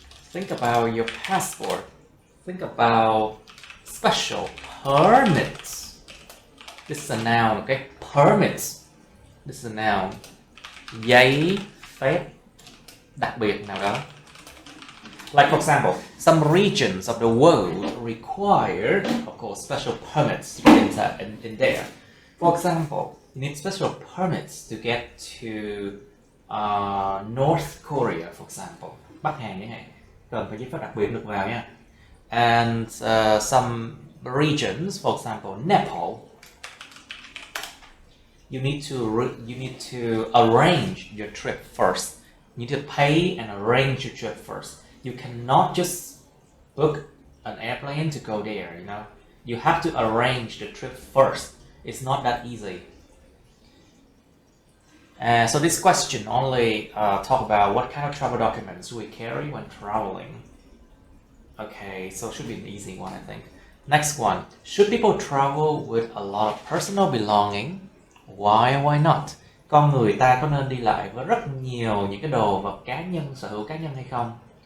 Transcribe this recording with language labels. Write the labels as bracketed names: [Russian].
[English] Think about your passport. Think about special permits. This is a noun, okay? Permits. This is a noun. [Vietnamese] Giấy phép đặc biệt nào đó. [English] Like for example, some regions of the world require, of course, special permits in there. For example, you need special permits to get to North Korea, for example. [Vietnamese] Bắc Hàn chẳng hạn, cần phải giấy phép đặc biệt được vào nha. [English] And some regions, for example, Nepal, you need to arrange your trip first. You need to pay and arrange your trip first. You cannot just book an airplane to go there, you know. You have to arrange the trip first. It's not that easy. So this question only talk about what kind of travel documents we carry when traveling. Okay, so it should be an easy one, I think. Next one. Should people travel with a lot of personal belonging? Why not? [Vietnamese] Con người ta có nên đi lại với rất nhiều những cái đồ vật cá nhân, sở hữu cá nhân hay không?